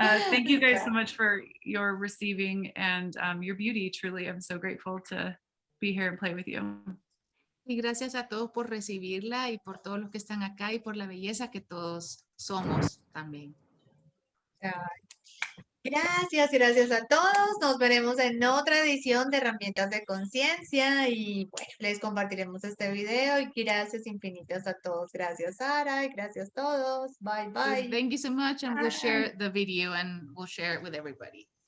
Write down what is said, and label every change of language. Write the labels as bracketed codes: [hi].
[en] Thank you guys so much for your receiving and your beauty. Truly, I'm so grateful to be here and play with you. [es] Y gracias a todos por recibirla y por todos los que están acá y por la belleza que todos somos también. Gracias a todos. Nos veremos en otra edición de Herramientas de Conciencia y bueno, les compartiremos este video y gracias infinitas a todos. Gracias Sara y gracias a todos. Bye, bye. [en] Thank you so much and we'll share the video and we'll share it with everybody.